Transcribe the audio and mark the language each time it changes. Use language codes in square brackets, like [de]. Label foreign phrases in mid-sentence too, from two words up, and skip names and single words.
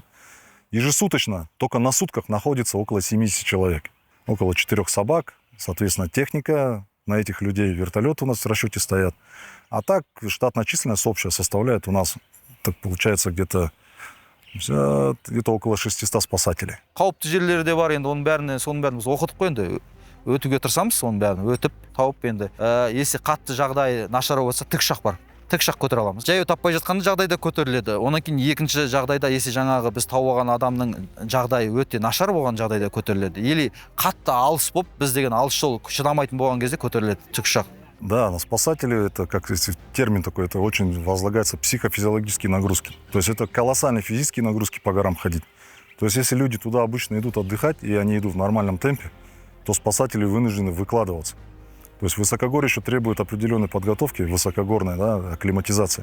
[ru] Ежесуточно, только на сутках находится около 70 человек. Около 4 собак, соответственно, техника на этих людей, вертолеты у нас в расчете стоят. А так штатная численность общая составляет у нас, так получается, где-то около 600 спасателей. [kk] Қауіпті жерлері де бар, енді соның бәрін біз оқытып қой, енді өтуге тырысамыз, соның бәрін өтіп, тауып енді. Если қатты жағдай нашар болса, тікұшақ бар. Тікұшақ көтере аламыз. Жаяу таппай жатқан жағдайда көтеріледі. Онан кейін екінші жағдайда, если жаңағы біз тауып алған адамның жағдайы өте нашар болған жағдайда көтеріледі. Или қатты алыс болып, біз деген алыс жол шыдамайтын болған кезде көтеріледі тікұшақ. [ru] Да, на спасателей это, как термин такой, это очень возлагается психофизиологические нагрузки. То есть это колоссальные физические нагрузки по горам ходить. То есть если люди туда обычно идут отдыхать, и они идут в нормальном темпе, то спасатели вынуждены выкладываться. То есть высокогорье еще требует определенной подготовки, высокогорной, да, акклиматизации.